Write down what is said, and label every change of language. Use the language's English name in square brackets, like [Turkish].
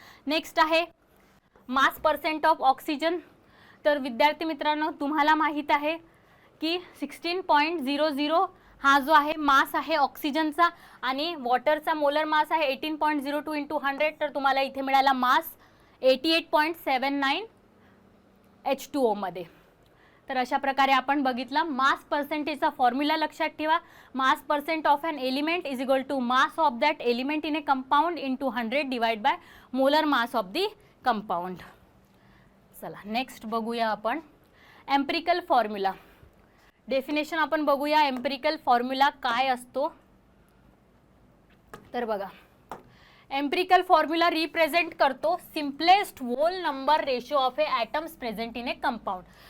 [Marathi] Next आहे मास percent of oxygen. तर विद्यार्थी मित्रांनो, तुम्हाला माहीत आहे की 16.00 हा जो आहे मास आहे ऑक्सिजनचा आणि वॉटरचा मोलर मास आहे 18.02 इंटू 100. तर तुम्हाला इथे मिळाला मास 88.79 H2O मध्ये. तर अशा प्रकारे आपण बघितला मास पर्सेंटेजचा फॉर्म्युला लक्षात ठेवा. [English] Mass percent of an element is equal to mass of that element in a compound into 100 divide by molar mass of the compound. [Marathi] चला नेक्स्ट बघूया आपण एम्पिरिकल फॉर्म्युला. डेफिनेशन आपण बघूया एम्पिरिकल फॉर्म्युला काय असतो. तर बघा, एम्पिरिकल फॉर्म्युला रिप्रेझेंट करतो [English] Simplest whole number ratio of a atoms present in a compound.